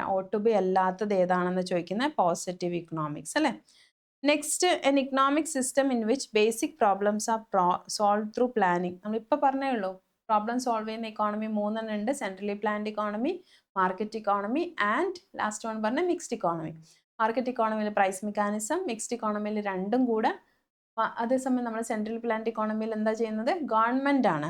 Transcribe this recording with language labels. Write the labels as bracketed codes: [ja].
[en] Ought to be [ml] അല്ലാത്തത് ഏതാണെന്ന് ചോദിക്കുന്ന പോസിറ്റീവ് ഇക്കണോമിക്സ് അല്ലേ. [en] Next, an economic system in which basic problems are solved through planning. [ml] നമ്മളിപ്പോൾ പറഞ്ഞേ ഉള്ളൂ, പ്രോബ്ലം സോൾവ് ചെയ്യുന്ന ഇക്കോണമി 3 ഉണ്ട്. Centrally planned economy, market economy and last one പറഞ്ഞ mixed economy. Market ഇക്കോണമിയിൽ price mechanism, mixed ഇക്കോണമിയിൽ രണ്ടും കൂടെ. അതേസമയം നമ്മൾ സെൻട്രൽ പ്ലാൻഡ് ഇക്കോണമിയിൽ എന്താ ചെയ്യുന്നത്? ഗവൺമെൻറ് ആണ്.